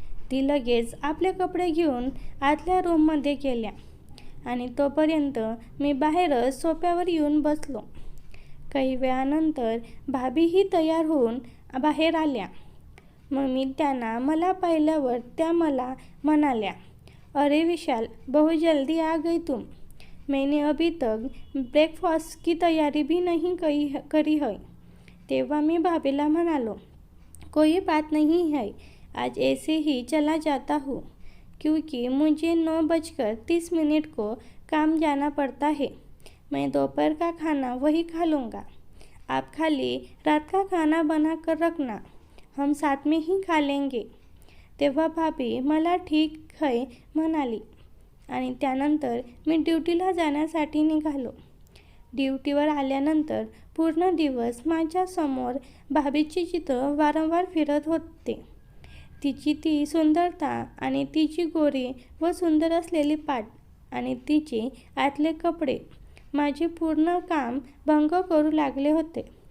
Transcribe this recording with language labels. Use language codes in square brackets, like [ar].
[mr] ती लगेच आपले कपडे घेऊन आतल्या रूममध्ये गेल्या आणि तोपर्यंत मी बाहेरच सोफ्यावर येऊन बसलो. काही वेळानंतर भाभीही तयार होऊन बाहेर आल्या. मग मी त्यांना मला पाहिल्यावर त्या मला म्हणाल्या, "अरे विशाल, [hi] बहुत जल्दी आ गई तुम. मैंने अभी तक ब्रेकफास्ट की तैयारी भी नहीं करी है." [mr] तेव्हा मी भाभीला म्हणालो, [hi] "कोई बात नहीं है, आज ऐसे ही चला जाता हूँ, क्योंकि मुझे 9:30 को काम जाना पड़ता है. मैं दोपहर का खाना वही खा लूँगा. आप खाली रात का खाना बना कर रखना, हम साथ में ही खा लेंगे." [mr] तेव्हा भाभी मला [hi] ठीक है [mr] म्हणाली आणि त्यानंतर मी ड्युटीला जाण्यासाठी निघालो. ड्युटीवर आल्यानंतर पूर्ण दिवस माझ्यासमोर भाभीचे चित्र वारंवार फिरत होते. तिची ती सुंदरता आणि तिची गोरी व सुंदर असलेली पाठ आणि तिचे आतले कपडे माझे पूर्ण काम भंग करू लागले होते.